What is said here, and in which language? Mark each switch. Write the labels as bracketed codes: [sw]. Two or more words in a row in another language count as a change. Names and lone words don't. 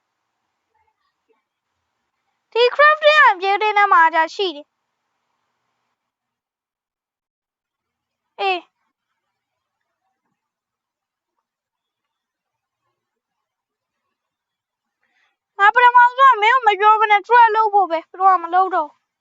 [my] ဒီ [en] crafting and building [my] ထဲမှာကြာရှိတယ်အေးငါပထမဆုံးမင်းကိုမပြောဘဲနဲ့ trap လုပ်ဖို့ပဲဘယ်တော့မှမလုပ်တော့